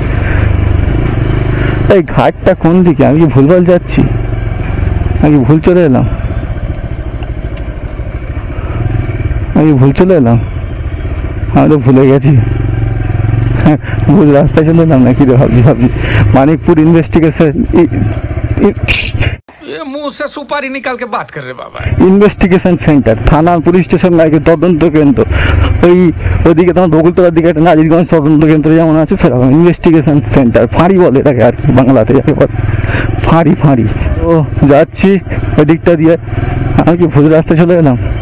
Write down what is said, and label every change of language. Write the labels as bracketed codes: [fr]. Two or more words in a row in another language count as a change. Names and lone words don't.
[bn] এই ঘাটটা কোন দিকে? আমি কি ভুলভাল যাচ্ছি? আমি ভুল চলে এলাম? আমি তো ভুলে গেছি, ভুল রাস্তায় চলে এলাম নাকি রে, ভাবছি মানিকপুর [hi] मुंह से सुपारी निकाल के बात कर रहे बाबा। [en] investigation centre, [bn] থানা [en] police station [bn] নাকি তদন্ত কেন্দ্র। ওইদিকে তোমার বকুলতলার দিকে একটা নাজিরগঞ্জ তদন্ত কেন্দ্র যেমন আছে, সেরকম [en] investigation centre. [bn] ফাঁড়ি বলে এটাকে আর কি, বাংলাতে যাকে বলে ফাঁড়ি। তো যাচ্ছি ওই দিকটা দিয়ে। আমি কি ভুল রাস্তায় চলে এলাম?